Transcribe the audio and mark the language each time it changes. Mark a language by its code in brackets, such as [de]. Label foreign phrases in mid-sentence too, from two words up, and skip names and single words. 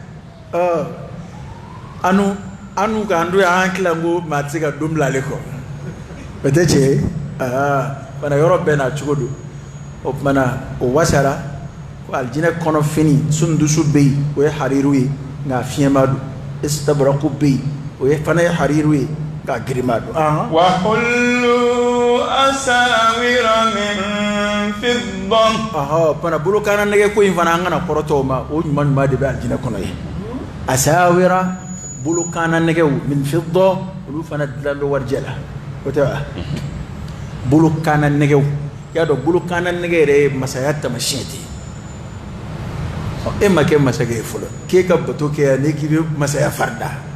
[bm] anu k'an to yan an tila ko maa tɛ se ka don bila ale kɔ o tɛ tiɲɛ ye fana yɔrɔ bɛɛ n'a cogo don o tumana o wasara ko alijinɛ kɔnɔ fini sundusu bɛ yen o ye hariru ye nka fiɲɛma don istabraku bɛ yen o ye fana ye hariru ye nka girima don [ar] وكل أساور من فضة [bm] fana bolokaana nɛgɛ ko in fana an kana kɔrɔtɔ o ma o ɲuman ɲuman de bɛ alijinɛ kɔnɔ ye asawira bolokaana nɛgɛw [ar] من فضة [bm] olu fana dilan bɛ warijɛ la o tɛ wa bolokaana nɛgɛw i y'a dɔn bolokaana nɛgɛ yɛrɛ ye masaya taamasiyɛn de ye e ma kɛ masakɛ ye fɔlɔ k'e ka bato kɛ yan ne k'i bɛ masaya fari da